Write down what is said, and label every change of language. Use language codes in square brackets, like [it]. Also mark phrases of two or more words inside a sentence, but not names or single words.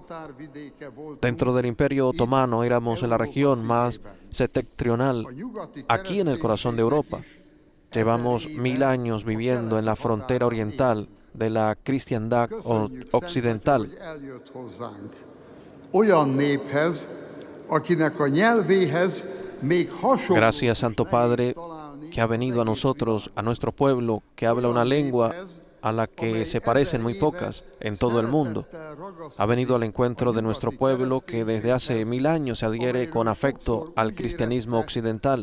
[es] Dentro del Imperio Otomano éramos la región más septentrional, aquí en el corazón de Europa. Llevamos 1000 años viviendo en la frontera oriental de la cristiandad occidental. [hu] akinek a nyelvéhez még hasonló. [es] Gracias, Santo Padre, que ha venido a nosotros, a nuestro pueblo, que habla una lengua a la que se parecen muy pocas en todo el mundo. Ha venido al encuentro de nuestro pueblo que desde hace 1000 años se adhiere con afecto al cristianismo occidental.